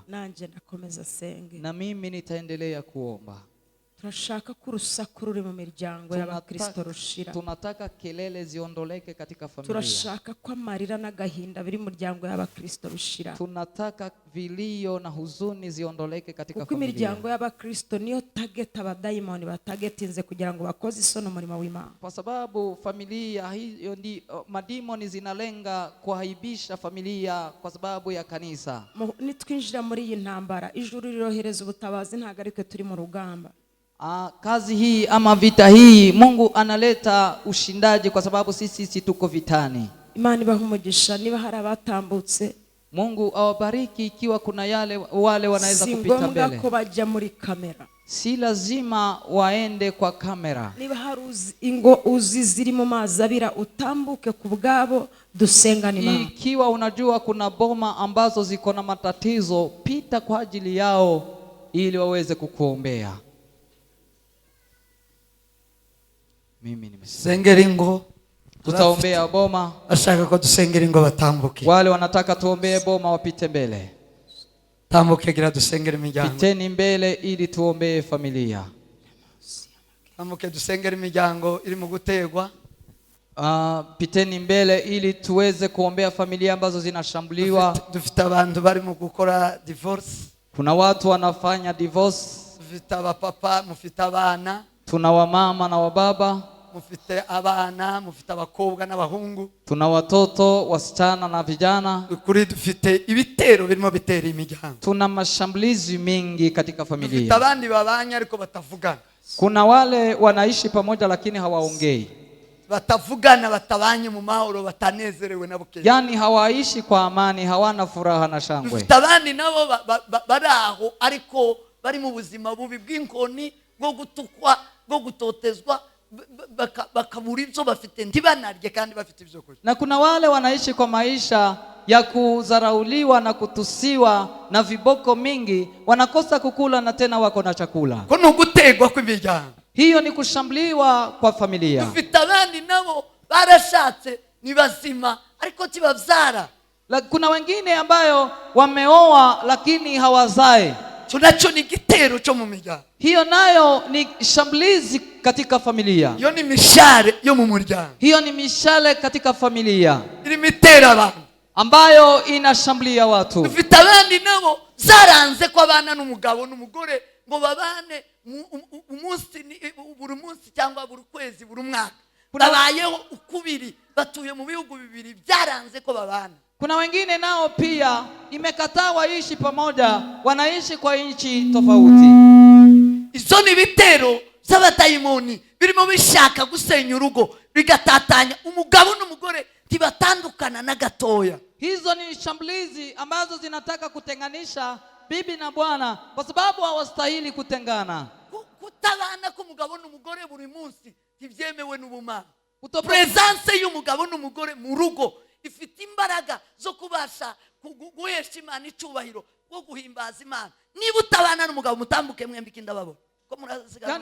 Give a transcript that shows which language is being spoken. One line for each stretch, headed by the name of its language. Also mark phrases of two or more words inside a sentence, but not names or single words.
Kinyarwanda: Nanje nakomeza senge.
Swahili: Na mimi nitaendelea kuomba.
Kinyarwanda: Turashaka ko urusaku ruri mu miryango y'Abakristo rushira.
Swahili: Tunataka kelele ziondoleke katika familia.
Kinyarwanda: Turashaka ko amarira n'agahinda biri mu miryango y'Abakristo bishira.
Swahili: Tunataka vilio na huzuni ziondoleke katika
Kinyarwanda: kuko
Swahili: familia.
Kinyarwanda: imiryango y'Abakristo niyo target abadayimoni batagetinze kugira ngo bakoze isono umurimo w'Imana.
Swahili: Kwa sababu familia hiyo madimoni zinalenga kuhaibisha familia kwa sababu ya kanisa.
Kinyarwanda: Nitwinjira muri iyi ntambara, ijuru rirohereza ubutabazi, ntago ariko turi mu rugamba.
Swahili: Kazi hii ama vita hii Mungu analeta ushindaji kwa sababu sisi tuko vitani.
Kinyarwanda: Imana ibahe umugisha. Niba hari abatambutse,
Swahili: Mungu awabariki. Ikiwa kuna wale wanaweza kupita mbele,
Kinyarwanda: ko bajya muri kamera,
Swahili: si lazima waende kwa kamera.
Kinyarwanda: Niba hari ingo uzi ziri mu mazi abira, utambuke ku bwabo, dusengane Imana.
Swahili: Ikiwa unajua kuna boma ambazo ziko na matatizo, pita kwa ajili yao ili waweze kukuombea. Mimi
Kinyarwanda: sengera ingo,
Swahili: tutaombea boma.
Kinyarwanda: ashaka ko dusengera ingo batambuke.
Swahili: Wale wanataka tuombee boma wapite mbele.
Kinyarwanda: Tambuke gira dusengera imiryango.
Swahili: Piteni mbele ili tuombee familia.
Kinyarwanda: Tambuke dusengera imiryango iri mu gutegwa.
Swahili: Piteni mbele ili tuweze kuombea familia ambazo zinashambuliwa.
Kinyarwanda: Dufite abantu bari mu gukora divorce.
Swahili: Kuna watu wanafanya divorce.
Kinyarwanda: Dufite abapapa, mufite abana.
Swahili: Tuna wamama na wababa.
Kinyarwanda: Mufite abana, mufite abakobwa n'abahungu.
Swahili: Tuna watoto, wasichana na vijana.
Kinyarwanda: Kuri dufite ibitero birimo bitera imiryango.
Swahili: Tuna mashambulizi mingi katika familia.
Kinyarwanda: Dufite abandi babanye ariko batavugana.
Swahili: Kuna wale wanaishi pamoja lakini hawaongei.
Kinyarwanda: Batavugana, batabanye mu mahoro, batanezerewe na buke.
Swahili: Yani hawaishi kwa amani, hawana furaha na shangwe.
Kinyarwanda: Dufite abandi nabo baraho ariko bari mu buzima bubi bw'inkoni, bwo gutukwa, bwo gutotezwa, bakabura ibyo bafite ntibanarye kandi bafite ibyo kurya.
Swahili: Na kuna wale wanaishi kwa maisha ya kudharauliwa na kutusiwa na viboko mingi, wanakosa kukula na tena wako na chakula.
Kinyarwanda: ko nugutegwa kw'imiryango.
Swahili: Hiyo ni kushambuliwa kwa familia.
Kinyarwanda: Dufite abandi nabo barashatse ni bazima ariko tibavyara.
Swahili: Kuna wengine ambayo wameoa lakini hawazai.
Kinyarwanda: Tunacho ni gitero cyo mu miryango.
Swahili: Hiyo nayo ni shambulizi katika familia.
Kinyarwanda: Iyo ni mishale yo mu muryango.
Swahili: Hiyo ni mishale katika familia
Kinyarwanda: iri mitera abantu
Swahili: ambayo inashambulia watu.
Kinyarwanda: Dufite abandi nabo zaranze ko abana n'umugabo n'umugore ngo babane buri munsi cyangwa buri kwezi buri mwaka. Babayeho ukubiri, batuye mu bihugu bibiri, byaranze ko babana.
Swahili: Kuna wengine nao pia imekataa waishi pamoja, wanaishi kwa nchi tofauti.
Kinyarwanda: Izo ni bitero z'abadayimoni birimo bishaka gusenya urugo, bigatatanya umugabo n'umugore tibatandukana na gatoya.
Swahili: Hizo ni shambulizi ambazo zinataka kutenganisha bibi na bwana kwa sababu hawastahili kutengana.
Kinyarwanda: Kutabana k'umugabo n'umugore buri munsi tivyemewe n'ubumana. Presence y'umugabo n'umugore mu rugo ifite imbaraga zo kubasha guhesha Imana icubahiro, wo guhimbaza Imana. Niba utabana n'umugabo mutambuke mwembi kindababo ko muraziganira.